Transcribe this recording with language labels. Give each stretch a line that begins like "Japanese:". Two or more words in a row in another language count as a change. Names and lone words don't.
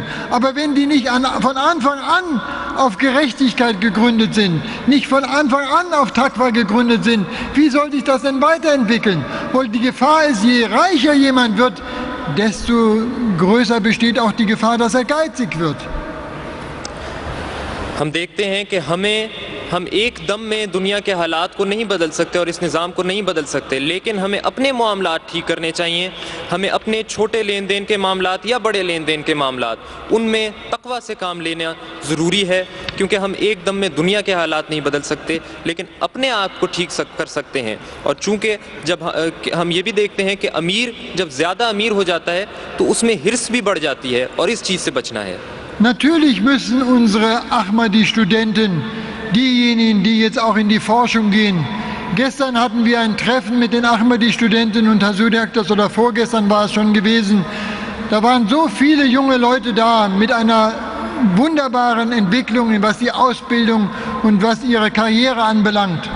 German: Aber wenn die nicht von Anfang an auf Gerechtigkeit gegründet sind, nicht von Anfang an auf Taqwa gegründet sind, wie soll sich das denn weiterentwickeln? Weil die Gefahr ist, je reicher jemand wird, desto größer besteht auch die Gefahr, dass er geizig wird.
Urdu: ہم دیکھتے ہیں کہ ہم ایک دم میں دنیا کے حالات کو نہیں بدل سکتے اور اس نظام کو نہیں بدل سکتے، لیکن ہمیں اپنے معاملات ٹھیک کرنے چاہئیں. ہمیں اپنے چھوٹے لین دین کے معاملات یا بڑے لین دین کے معاملات ان میں تقویٰ سے کام لینا ضروری ہے، کیونکہ ہم ایک دم میں دنیا کے حالات نہیں بدل سکتے، لیکن اپنے آپ کو ٹھیک کر سکتے ہیں. اور چونکہ جب ہم یہ بھی دیکھتے ہیں کہ امیر جب زیادہ امیر ہو جاتا ہے تو اس میں حرص بھی بڑھ جاتی ہے اور اس چیز سے بچنا ہے.
German: Natürlich müssen unsere Ahmadi-Studenten, diejenigen, die jetzt auch in die Forschung gehen. Gestern hatten wir ein Treffen mit den Ahmadi-Studenten und Herr Sudak, oder vorgestern war es schon gewesen. Da waren so viele junge Leute da mit einer wunderbaren Entwicklung, was die Ausbildung und was ihre Karriere anbelangt.